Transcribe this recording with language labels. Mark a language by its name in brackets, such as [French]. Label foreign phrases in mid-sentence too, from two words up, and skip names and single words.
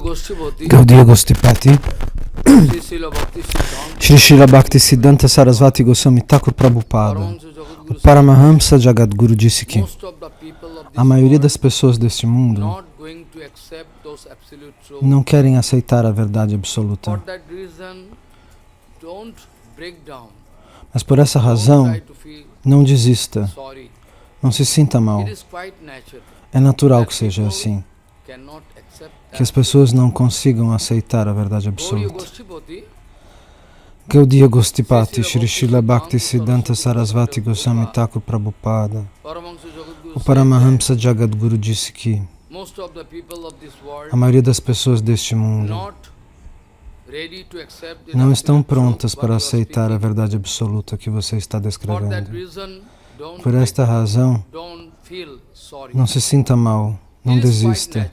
[Portuguese] Gostipati, Shri Srila Bhaktisiddhanta Sarasvati Goswami Thakur Prabhupada, o Paramahamsa Jagadguru disse que a maioria das pessoas deste mundo não querem aceitar a verdade absoluta. Mas por essa razão, não desista, não se sinta mal. É natural que seja assim, que as pessoas não consigam aceitar a verdade absoluta. Gaudiya Gostipati, Shri Srila Bhaktisiddhanta Sarasvati Goswami Thakur Prabhupada, o Paramahamsa Jagadguru disse que a maioria das pessoas deste mundo não estão prontas para aceitar a verdade absoluta que você está descrevendo. Por esta razão, não se sinta mal, não desista.